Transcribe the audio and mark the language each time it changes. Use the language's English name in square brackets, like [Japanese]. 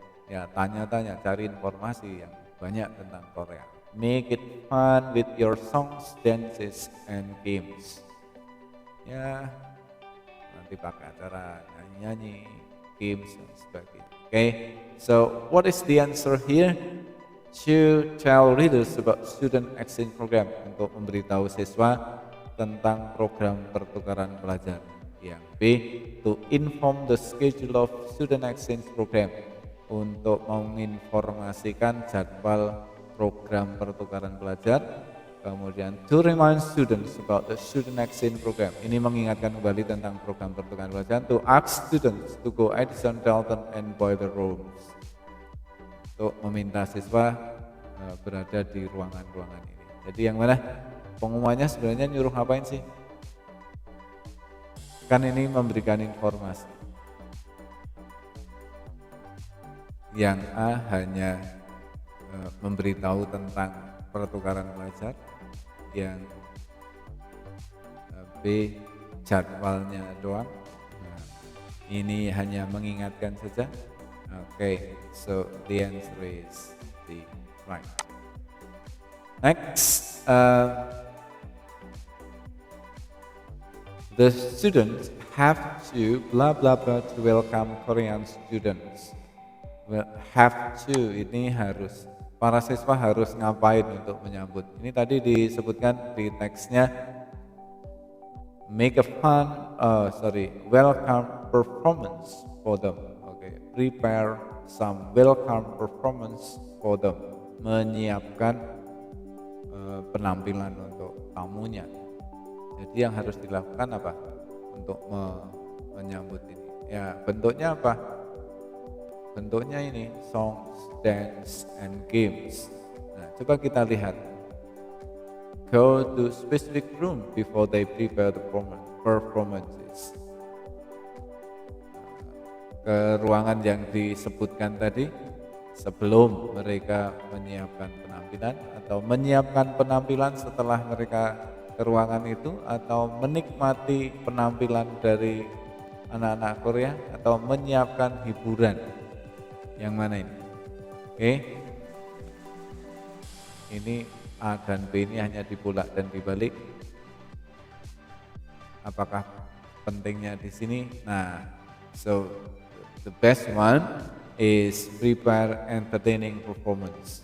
[Indonesian] Ya, tanya-tanya, cari informasi yang banyak tentang Korea. [English] Make it fun with your songs, dances, and games. [Indonesian] Ya, nanti pakai acara nyanyi-nyanyi, games, dan sebagainya. [English] Okay, so what is the answer here? To tell readers about student exchange program, [Indonesian] untuk memberitahu siswa tentang program pertukaran pelajar. Yang B, [English] to inform the schedule of student exchange program, [Indonesian] untuk menginformasikan jadwal program pertukaran pelajar. Kemudian [English] to remind students about the student exchange program, [Indonesian] ini mengingatkan kembali tentang program pertukaran pelajar. [English] To ask students to go Edison, Dalton, and Boiler Rooms, [Indonesian] untuk meminta siswa berada di ruangan-ruangan ini. Jadi yang mana pengumumannya sebenarnya nyuruh ngapain sih? Kan ini memberikan informasi. Yang A hanya memberitahu tentang pertukaran pelajar, yang B jadwalnya doang. Nah, ini hanya mengingatkan saja. [English] Okay, so the answer is D, right. Next, the students have to blah blah blah to welcome Korean students. [Indonesian] Well, have to ini harus, para siswa harus ngapain untuk menyambut. Ini tadi disebutkan di teksnya, [English] make a fun, welcome performance for them. Okay, prepare some welcome performance for them. [Indonesian] Menyiapkan penampilan untuk tamunya. Jadi yang harus dilakukan apa untuk menyambut ini? Ya bentuknya apa? Bentuknya ini songs, dance, and games. Nah, coba kita lihat. [English] Go to specific room before they prepare the performances. [Indonesian] Ke ruangan yang disebutkan tadi sebelum mereka menyiapkan penampilan, atau menyiapkan penampilan setelah mereka ke ruangan itu, atau menikmati penampilan dari anak-anak Korea, atau menyiapkan hiburan. Yang mana ini? Oke. Ini A dan B ini hanya dibulak dan dibalik. Apakah pentingnya di sini? [English] Nah, so the best one is prepare entertaining performance.